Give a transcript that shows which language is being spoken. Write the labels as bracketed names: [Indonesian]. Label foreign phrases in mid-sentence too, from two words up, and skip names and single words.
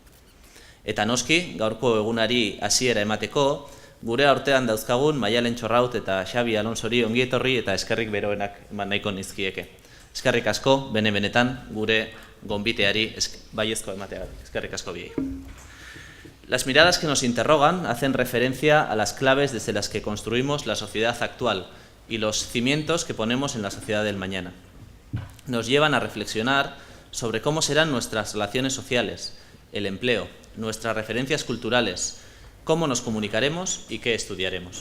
[Basque] Eta noski, gaurko egunari hasiera emateko, gure aurtean dauzkagun Maialen Txorraut eta Xabi Alonsori ongietorri eta eskerrik beroenak eman nahiko nizkieke. Eskerrik asko, benetan gure gonbiteari baiezko emateagatik. Eskerrik asko biei. [Spanish] Las miradas que nos interrogan hacen referencia a las claves desde las que construimos la sociedad actual y los cimientos que ponemos en la sociedad del mañana. Nos llevan a reflexionar sobre cómo serán nuestras relaciones sociales, el empleo, nuestras referencias culturales, cómo nos comunicaremos y qué estudiaremos.